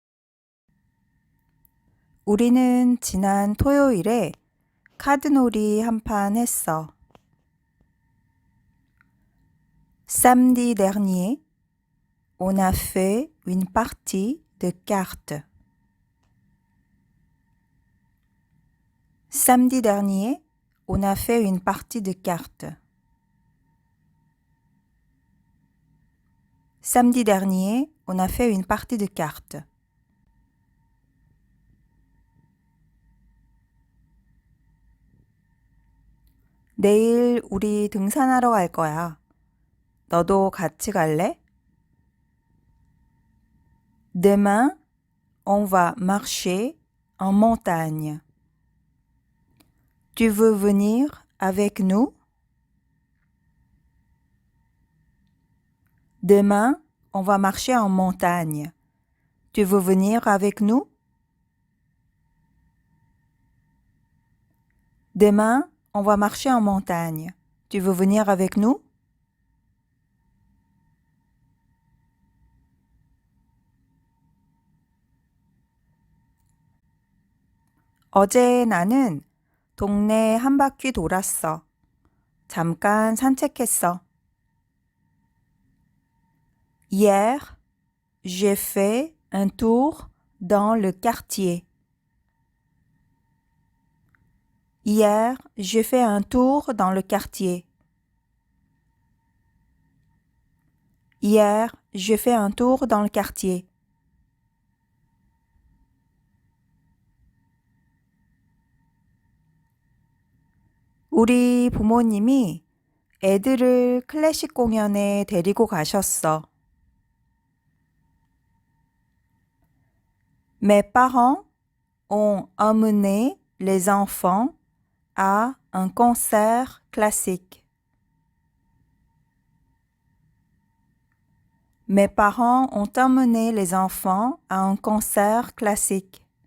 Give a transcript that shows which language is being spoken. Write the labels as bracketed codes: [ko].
[ko] 우리는 지난 토요일에 카드놀이 한 판 했어. [fr] Samedi dernier, on a fait une partie de cartes. Samedi dernier, on a fait une partie de cartes. Samedi dernier, on a fait une partie de cartes. [ko] 내일 우리 등산하러 갈 거야. 너도 같이 갈래? [fr] Demain, on va marcher en montagne. Tu veux venir avec nous? Demain, on va marcher en montagne. Tu veux venir avec nous? Demain, on va marcher en montagne. Tu veux venir avec nous? [ko] 어제 나는 동네 한 바퀴 돌았어. 잠깐 산책했어. [fr] Hier, j'ai fait un tour dans le quartier. Hier, j'ai fait un tour dans le quartier. Hier, j'ai fait un tour dans le quartier. [ko] 우리 부모님이 애들을 클래식 공연에 데리고 가셨어. [fr] Mes parents ont emmené les enfants à un concert classique. Mes parents ont emmené les enfants à un concert classique.